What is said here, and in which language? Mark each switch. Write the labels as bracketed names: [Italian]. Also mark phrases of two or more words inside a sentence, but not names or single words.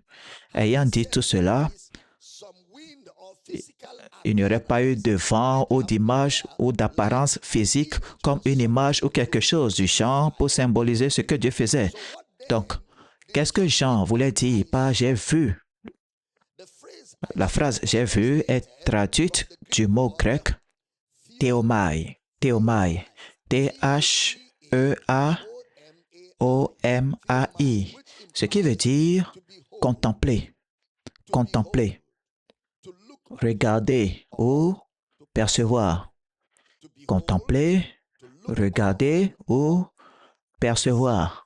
[French] Ayant dit tout cela, il n'y aurait pas eu de vent ou d'image ou d'apparence physique comme une image ou quelque chose du genre pour symboliser ce que Dieu faisait. Donc, qu'est-ce que Jean voulait dire par « j'ai vu » ? La phrase « j'ai vu » est traduite du mot grec « théomai », théomai, T-H-E-A-O-M-A-I, ce qui veut dire contempler, contempler, regarder ou percevoir. Contempler, regarder ou percevoir.